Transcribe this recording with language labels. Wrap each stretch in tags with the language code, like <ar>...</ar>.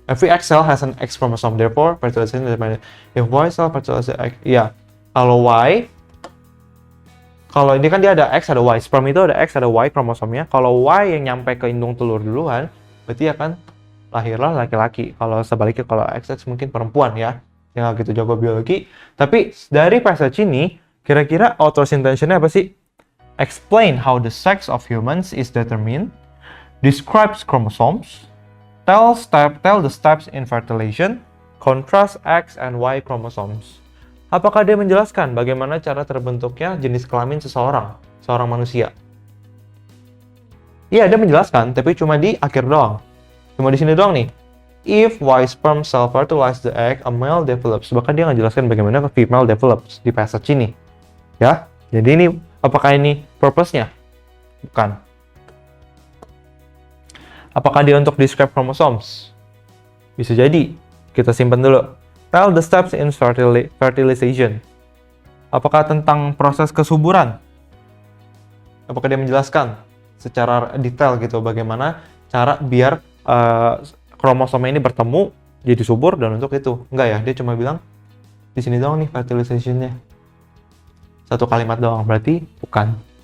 <en>Every X cell has an X chromosome, therefore fertilization determines. If Y cell fertilizes X, ya.</en> <id>Kalau Y, kalau ini kan dia ada X ada Y, sperm itu ada X ada Y kromosomnya. Kalau Y yang nyampe ke indung telur duluan, berarti akan lahirlah laki-laki. Kalau sebaliknya kalau XX mungkin perempuan ya. Yang nggak gitu jago biologi. Tapi dari passage ini, kira-kira author's intention-nya apa sih?</id> <en>Explain how the sex of humans is determined, describes chromosomes, tell the steps in fertilization, contrast X and Y chromosomes.</en> <id>Apakah dia menjelaskan bagaimana cara terbentuknya jenis kelamin seorang manusia? Iya, dia menjelaskan, tapi cuma di akhir doang. Cuma di sini doang nih.</id> <en>If Y sperm cell fertilize the egg, a male develops.</en> <id>Bahkan dia nggak jelaskan bagaimana</id> <en>female develops</en> <id>di passage ini. Ya, jadi ini apakah ini purpose-nya? Bukan. Apakah dia untuk</id> <en>describe chromosomes?</en> <id>Bisa jadi. Kita simpan dulu.</id> <en>Tell the steps in fertilization.</en> <id>Apakah tentang proses kesuburan? Apakah dia menjelaskan secara detail gitu bagaimana cara biar kromosomnya ini bertemu jadi subur dan untuk itu? Enggak ya, dia cuma bilang di sini doang nih fertilization-nya. Satu kalimat doang, berarti bukan.</id>